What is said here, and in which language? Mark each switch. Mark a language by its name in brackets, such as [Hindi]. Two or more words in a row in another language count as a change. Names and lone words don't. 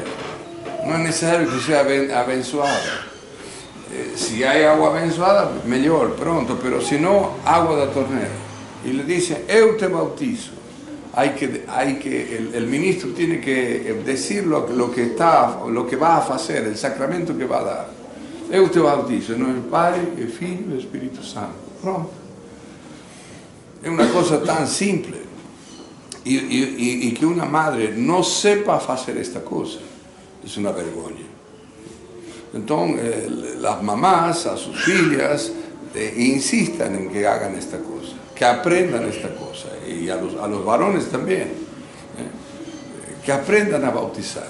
[Spanish] No es necesario que sea abençoada. Si hay agua abençoada, mejor, pronto, pero si no, agua da tornera. Y le dice: [Portuguese] eu te bautizo. [Spanish] el ministro tiene que decir lo que va a hacer, el sacramento que va a dar. [Italian] Io te bautizo in nome del Padre, del Figlio e dello Spirito Santo. [Spanish] Pronto. È una cosa tan simple. Y que una madre no sepa hacer esta cosa es una vergüenza. Entonces, las mamás a sus fillas insistan en que hagan esta cosa, que aprendan esta cosa, y a los varones también, que aprendan a bautizar.